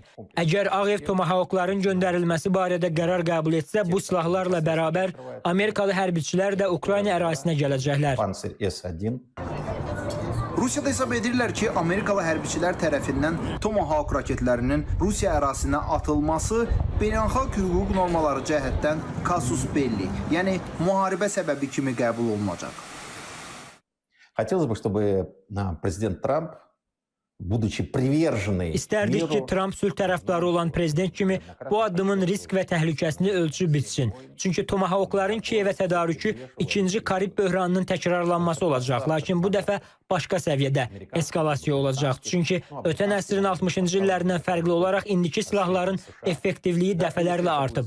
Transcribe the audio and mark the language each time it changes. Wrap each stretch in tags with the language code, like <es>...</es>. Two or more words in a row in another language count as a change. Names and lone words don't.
<az>Əgər Ağ Ev Tomahawkların göndərilməsi barədə qərar qəbul etsə, bu silahlarla bərabər Amerikalı hərbiçilər də Ukrayna ərazisinə gələcəklər. Rusiyada hesab edirlər ki, Amerikalı hərbiçilər tərəfindən Tomahawk raketlərinin Rusiya ərazisinə atılması beynəlxalq hüquq normaları cəhətdən</az> <la>kasus belli,</la> <az>yəni müharibə səbəbi kimi qəbul olunacaq.</az> <ru>Хотелось бы, чтобы президент Трамп, будучи приверженный...</ru> <az>İstərdik ki, Trump sülh tərəfdarı olan prezident kimi bu addımın risk və təhlükəsini ölçüb bitsin. Çünki Tomahawkların Kiyevə tədarükü ikinci Karib böhranının təkrarlanması olacaq. Lakin bu dəfə başqa səviyyədə eskalasiya olacaq. Çünki ötən əsrin 60-cı illərindən fərqli olaraq indiki silahların effektivliyi dəfələrlə artıb.</az>